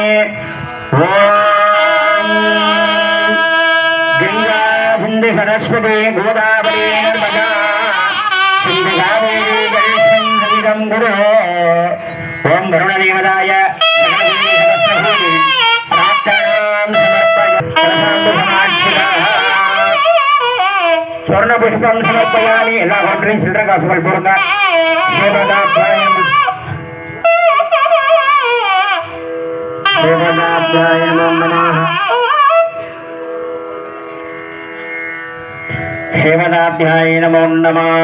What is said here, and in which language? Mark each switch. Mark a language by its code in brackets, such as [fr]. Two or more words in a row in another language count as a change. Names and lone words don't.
[sa] ओम गंगा सिंधु सरस्वती गोदावरी नर्मदा सिंधु कावेरी गंगं गुरु। ओम वरुणदेवताय प्रार्थनां समर्पयामि। स्वर्ण पुष्पं समर्पयामि। [ta] எல்லா ஒன்றையும் சில்லற காசுகள் போடுங்க. [sa] देवताभ्याय नमः। देवताभ्याय नमो नमः।